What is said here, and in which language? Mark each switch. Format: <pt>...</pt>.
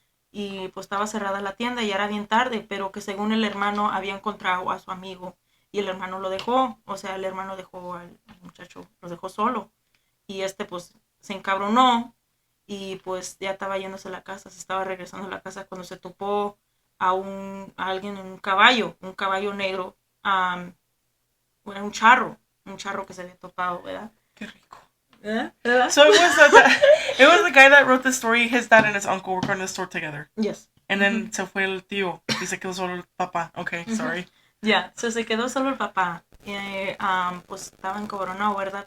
<es>Y pues estaba cerrada la tienda y era bien tarde, pero que según el hermano había encontrado a su amigo y el hermano lo dejó, o sea, el hermano dejó al muchacho, lo dejó solo. Y pues se encabronó y pues ya estaba yéndose a la casa, se estaba regresando a la casa cuando se topó a alguien en un caballo negro, bueno, un charro que se había topado, ¿verdad? Qué rico. Yeah.</es> <en>So it was the guy that wrote the story. His dad and his uncle were going to the store together. Yes. And then</en> <es>se fue el tío y se quedó solo el papá.</es> <en>Okay, sorry.</en> <es>Yeah, so se quedó solo el papá. Pues estaba encabronado, ¿verdad?</es>